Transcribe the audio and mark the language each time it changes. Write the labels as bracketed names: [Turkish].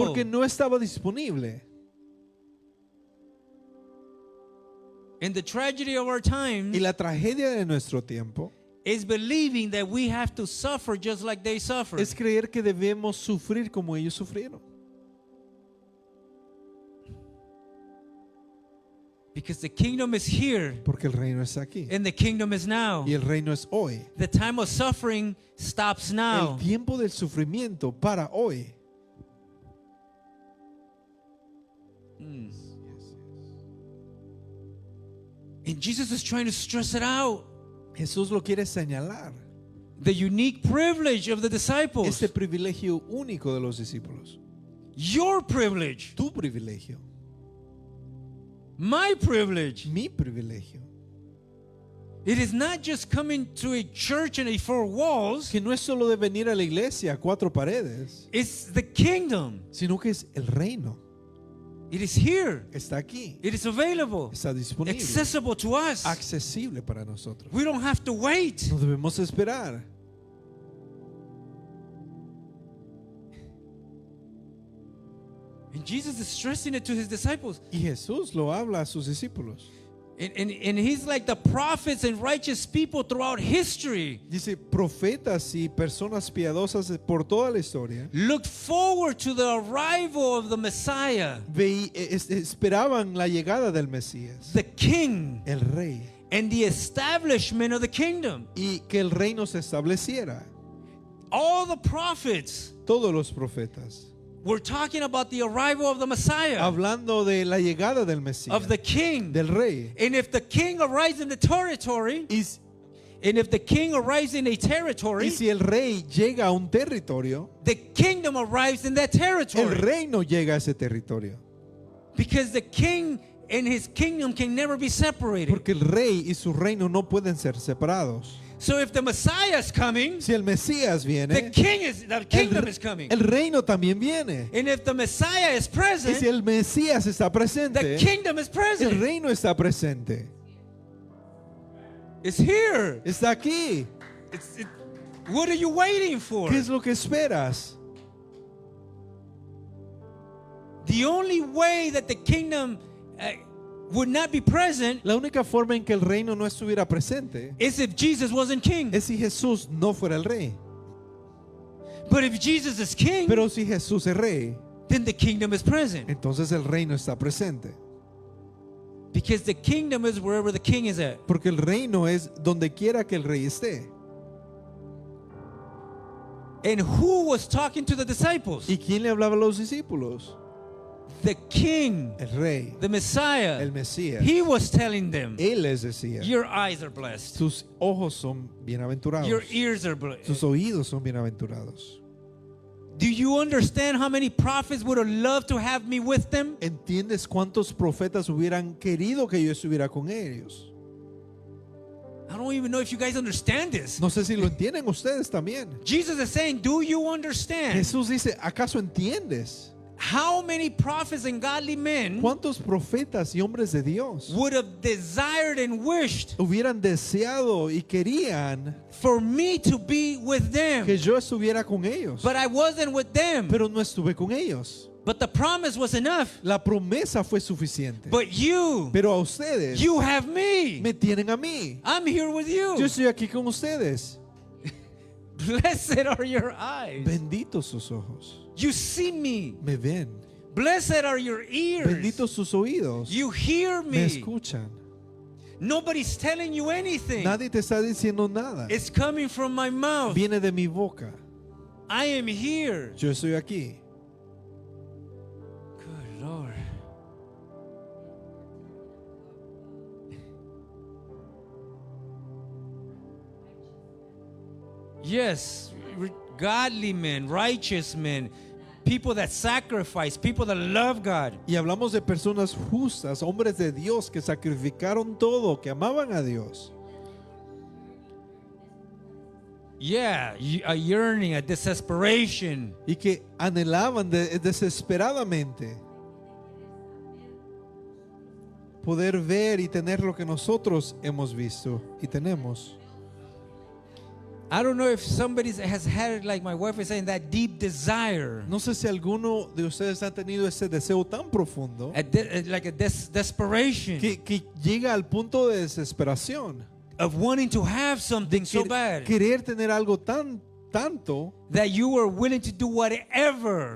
[Spanish] Porque no estaba disponible. [English] And the tragedy of our time [Spanish] Y la tragedia de nuestro tiempo [English] is believing that we have to suffer just like they suffered. [Spanish] es creer que debemos sufrir como ellos sufrieron. [English] Because the kingdom is here [Spanish] Porque el reino está aquí. [English] and the kingdom is now. [Spanish] Y el reino es hoy. [English] The time of suffering stops now. [Spanish] El tiempo del sufrimiento para hoy. [English] And Jesus is trying to stress it out. [Spanish] Jesús lo quiere señalar. [English] The unique privilege of the disciples. [Spanish] Este privilegio único de los discípulos. [English] Your privilege. [Spanish] Tu privilegio. [English] My privilege. [Spanish] Mi privilegio. [English] It is not just coming to a church and a four walls. [Spanish] Que no es solo de venir a la iglesia a cuatro paredes, [English] It's the kingdom. [Spanish] sino que es el reino. [English] It is here. [Spanish] Está aquí. [English] It is available. [Spanish] Está disponible. [English] Accessible to us. [Spanish] Accesible para nosotros. [English] We don't have to wait. [Spanish] No debemos esperar. [English] And Jesus is stressing it to his disciples. [Spanish] Y Jesús lo habla a sus discípulos. [English] And he's like the prophets and righteous people throughout history [Spanish] Dice, profetas y personas piadosas por toda la historia [English] looked forward to the arrival of the Messiah, [Spanish] esperaban la llegada del Mesías, [English] the king, [Spanish] el rey, [English] and the establishment of the kingdom. [Spanish] y que el reino se estableciera. [English] All the prophets [Spanish] Todos los profetas, [English] were talking about the arrival of the Messiah, [Spanish] hablando de la llegada del Mesías, [English] of the king. [Spanish] del rey. [English] And if the king arrives in the territory, [Spanish] Y [English] and if the king arrives in a territory, [Spanish] si el rey llega a un territorio, [English] the kingdom arrives in that [Spanish] el [English] territory. [Spanish] reino llega a ese territorio. [English] Because the king and his kingdom can never be separated. [Spanish] Porque el rey y su reino no pueden ser separados. [English] So if the Messiah is coming, [Spanish] Si el Mesías [English] the [Spanish] viene, [English] kingdom is coming. [Spanish] el reino también viene. [English] And if the Messiah is [Spanish] Y [English] present, [Spanish] si el Mesías está [English] the [Spanish] presente, [English] kingdom is [Spanish] el [English] present. [Spanish] reino está presente. [English] It's here. [Spanish] Está aquí. [English] What are you waiting for? [Spanish] ¿Qué es lo que esperas? [English] The only way that the kingdom would not be present [Spanish] La única forma en que el reino no estuviera presente [English] is if Jesus wasn't king. [Spanish] es si Jesús no fuera el rey. [English] But if Jesus is king, [Spanish] Pero si Jesús es rey, [English] then the kingdom is present. [Spanish] entonces el reino está presente. [English] Because the kingdom is wherever the king is at. [Spanish] Porque el reino es donde quiera que el rey esté. [English] And who was talking to the disciples? [Spanish] ¿Y quién le hablaba a los discípulos? [English] The king, [Spanish] El rey, [English] the Messiah. [Spanish] el Mesías. [English] He was telling them, [Spanish] Él les decía, [English] your eyes are blessed. [Spanish] sus ojos son bienaventurados, [English] Your ears are blessed. [Spanish] sus oídos son bienaventurados. [English] Do you understand how many prophets would have loved to have me with them? [Spanish] ¿Entiendes cuántos profetas hubieran querido que yo estuviera con ellos? [English] I don't even know if you guys understand this. [Spanish] No sé si lo entienden ustedes también. [English] Jesus is saying, do you understand [Spanish] Jesús dice, ¿acaso entiendes? [English] how many prophets and godly men [Spanish] ¿Cuántos profetas y hombres de Dios [English] would have desired and wished [Spanish] hubieran deseado y querían [English] for me to be with them? [Spanish] que yo estuviera con ellos? [English] But I wasn't with them. [Spanish] Pero no estuve con ellos. [English] But the promise was enough. [Spanish] La promesa fue suficiente. [English] But you [Spanish] Pero a ustedes [English] you have me. [Spanish] me tienen a mí. [English] I'm here with [Spanish] Yo [English] you. [Spanish] estoy aquí con ustedes. [English] Blessed are your eyes. [Spanish] Benditos sus ojos. [English] You see me. [Spanish] Me ven. [English] Blessed are your ears. [Spanish] Benditos sus oídos. [English] You hear [Spanish] Me [English] me. [Spanish] escuchan. [English] Nobody's telling you anything. [Spanish] Nadie te está diciendo nada. [English] It's coming from my mouth. [Spanish] Viene de mi boca. [English] I am here. [Spanish] Yo estoy aquí. [English] Good Lord. Yes, godly men, righteous men, people that sacrifice, people that love God. [Spanish] Y hablamos de personas justas, hombres de Dios que sacrificaron todo, que amaban a Dios. [English] Yeah, a yearning, a desperation. [Spanish] Y que anhelaban desesperadamente poder ver y tener lo que nosotros hemos visto y tenemos. [English] I don't know if somebody has had, like my wife is saying, that deep desire, [Spanish] No sé si alguno de ustedes ha tenido ese deseo tan profundo [English] like a desperation [Spanish] que llega al punto de desesperación. [English] of wanting to have something so bad [Spanish] Querer tener algo tanto [English] that you were willing to do whatever